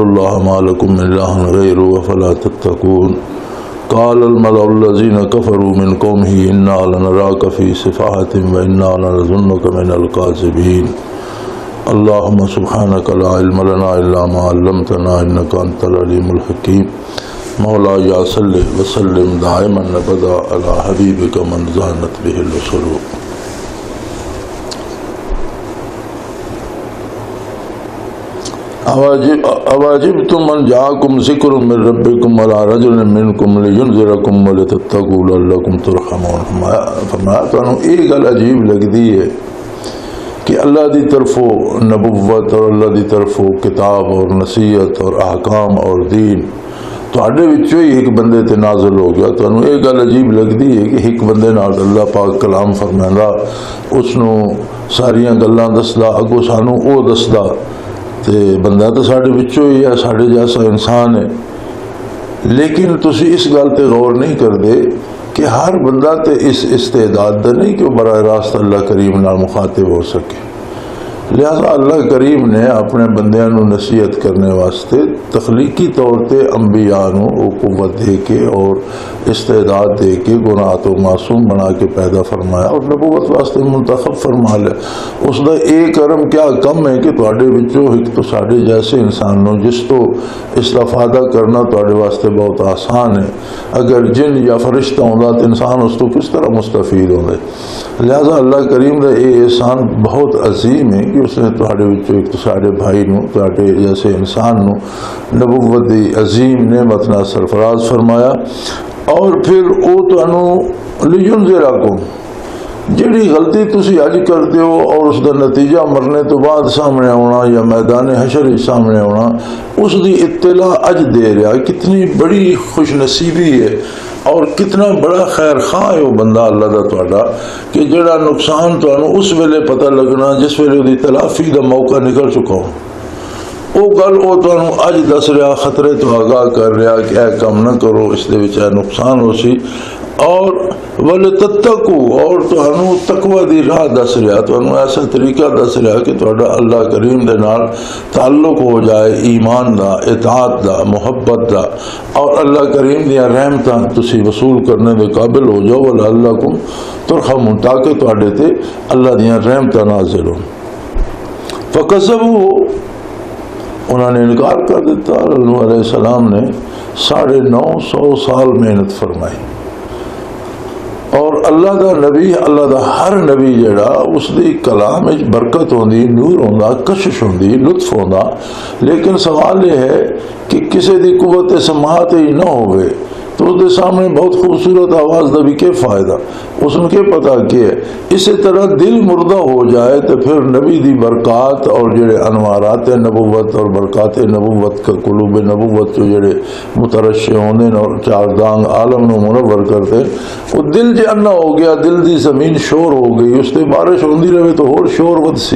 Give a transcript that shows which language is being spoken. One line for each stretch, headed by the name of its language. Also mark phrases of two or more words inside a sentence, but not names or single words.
Arabic: اللَّهَ مَا لَكُم مِّنْ إِلَٰهٍ غَيْرُهُ أَفَلَا تَتَّقُونَ قَالَ الْمَلَأُ الَّذِينَ كَفَرُوا مِنْ قَوْمِهِ إِنَّا لَنَرَاكَ فِي سَفَاهَةٍ وَإِنَّا لَنَظُنُّكَ مِنَ الْكَاذِبِينَ اللهم سبحانك لا علم لنا إلا ما علمتنا إنك أنت العليم الحكيم مولا یا صلی وسلم دائما ابدا علی حبیبک من زانت به الرسل۔ اواجبتم من جاءکم ذکر من ربکم علی رجل منکم لینذرکم ولتتقوا لعلکم ترحمون۔
Punjabi: فرمایا تانوں یہ گل عجیب لگدی ہے کہ اللہ دی طرفوں نبوت اور اللہ دی طرفوں کتاب اور نصیحت اور احکام اور دین تواڈے وچوں ہی ایک بندے تے نازل ہو گیا۔ تانوں یہ گل عجیب لگدی ہے کہ ایک بندے نال اللہ پاک کلام فرمائندا، اس نو ساریاں گلاں دسدا، اگوں سانوں او دسدا، تے بندہ تے ساڈے وچوں ہی ہے، ساڈے جیسا انسان ہے۔ لیکن تسی اس گل تے غور نہیں کردے کہ ہر بندہ تے اس استعداد دا نہیں کہ وہ براہ راست اللہ کریم نال مخاطب ہو سکے۔ لہذا اللہ کریم نے اپنے بندیاں نو نصیحت کرنے واسطے تخلیقی طور تے انبیاء نو وہ قوت دے کے اور استعداد دے کے گناہ تو معصوم بنا کے پیدا فرمایا اور نبوت واسطے منتخب فرما لیا۔ اس دا ایک کرم کیا کم ہے کہ تواڈے وچوں ایک تو ساڈے جیسے انسان نو جس تو استفادہ کرنا تواڈے واسطے بہت آسان ہے۔ اگر جن یا فرشتہ ہوندا تو انسان اس تو کس طرح مستفید ہوندے۔ لہذا اللہ کریم دا یہ احسان بہت عظیم ہے کہ اس نے تواڈے وچوں ایک تو ساڈے بھائی نو، تواڈے جیسے انسان نو نبوت دی عظیم نعمت نال سرفراز فرمایا۔ اور پھر او تانوں لینذرکم، جڑی غلطی تسی اج کرتے ہو اور اس دا نتیجہ مرنے تو بعد سامنے آنا یا میدان حشر سامنے آنا، اس دی اطلاع اج دے رہا۔ کتنی بڑی خوش نصیبی ہے اور کتنا بڑا خیر خواہ ہے وہ بندہ اللہ دا تواڈا کہ جڑا نقصان تانوں اس ویلے پتہ لگنا جس ویلے دی تلافی دا موقع نکل چکا ہو۔ وہ گل وہ تانوں اج دس رہا، خطرے تو آگاہ کر رہا کہ اے کام نہ کرو، اس دے وچ اے نقصان ہو سی۔ اور ولتتقوا، اور تانوں تقوی دی راہ دس رہا، تانوں ایسا طریقہ دس رہا کہ تہاڈا اللہ کریم دے نال تعلق ہو جائے، ایمان دا، اطاعت دا، محبت دا، اور اللہ کریم دیاں رحمتاں تسی وصول کرنے دے قابل ہو جاؤ،
Arabic: ولعلکم ترحمون،
Punjabi: تاکہ تہاڈے تے اللہ دیاں رحمتاں نازل ہوں۔ فکذبوا، انہوں نے انکار کر دیتا۔ نوح
Arabic: علیہ السلام
Punjabi: نے 950 سال محنت فرمائی، اور اللہ دا نبی، اللہ دا ہر نبی جڑا اس دی کلام وچ برکت ہوندی، نور ہوندا، کشش ہوندی، لطف ہوندا، لیکن سوال یہ ہے کہ کسی دی قوت سماعت ہی نہ ہوئے تو اس دے سامنے بہت خوبصورت آواز دا بھی کیا فائدہ، اس نے کیا پتا کہ ہے۔ اسی طرح دل مردہ ہو جائے تو پھر نبی دی برکات اور جڑے انوارات نبوت اور برکات نبوت کا قلوب نبوت جو جڑے مترشح ہوندے اور چار دانگ عالم نو منور کرتے، وہ دل جے انا ہو گیا، دل دی زمین شور ہو گئی، اس تے بارش ہوندی رہے تو اور شور ود سی۔